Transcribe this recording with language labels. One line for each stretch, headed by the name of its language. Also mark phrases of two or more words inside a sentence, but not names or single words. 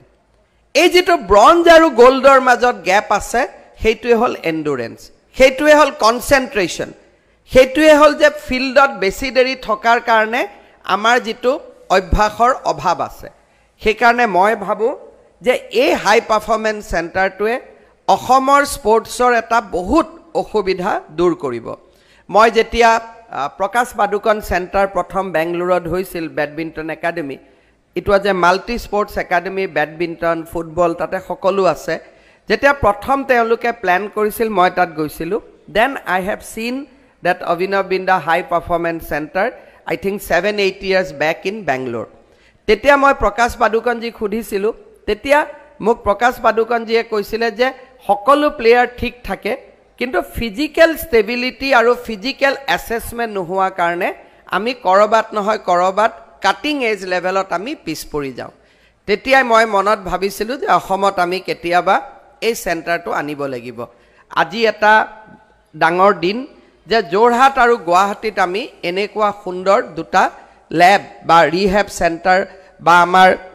Assamese: এই যেটো ব্ৰঞ্জ আৰু গোল্ডৰ মাজত গ্যাপ আছে হেইটোৱে হল এন্ডুৰেন্স হেইটোৱে হল কনসেন্ট্ৰেশন হেইটোৱে হল যে ফিল্ডত বেছি দেৰি থকাৰ কাৰণে আমাৰ যেটো অভ্যাসৰ অভাৱ আছে সেই কাৰণে মই ভাবো যে এই
English: high performance
Assamese: সেন্টাৰটোৱে অসমৰ স্পৰ্টছৰ এটা বহুত অসুবিধা দূৰ কৰিব মই যেতিয়া প্ৰকাশ পাদুকন সেন্টাৰ প্ৰথম বেংগলুৰুত হৈছিল বেডমিণ্টন একাডেমি
English: it was a multi sports academy
Assamese: বেডমিণ্টন ফুটবল তাতে সকলো আছে যেতিয়া প্ৰথম তেওঁলোকে প্ল্যান কৰিছিল মই তাত গৈছিলো
English: then I have seen that Avinav Binda High Performance Center I think 7-8 years back in Bangalore
Assamese: tetia moi Prakash Padukan ji khudisilu tetia muk Prakash Padukan ji koisile je সকলো প্লেয়াৰ ঠিক থাকে কিন্তু
English: physical stability
Assamese: আৰু
English: physical assessment
Assamese: নোহোৱা কাৰণে আমি কৰবাত নহয় কৰবাত
English: cutting edge
Assamese: লেভেলত আমি পিছ পৰি যাওঁ তেতিয়াই মই মনত ভাবিছিলোঁ যে অসমত আমি কেতিয়াবা এই চেণ্টাৰটো আনিব লাগিব আজি এটা ডাঙৰ দিন যে যোৰহাট আৰু গুৱাহাটীত আমি এনেকুৱা সুন্দৰ দুটা ল্যাব বা
English: rehab centre
Assamese: বা আমাৰ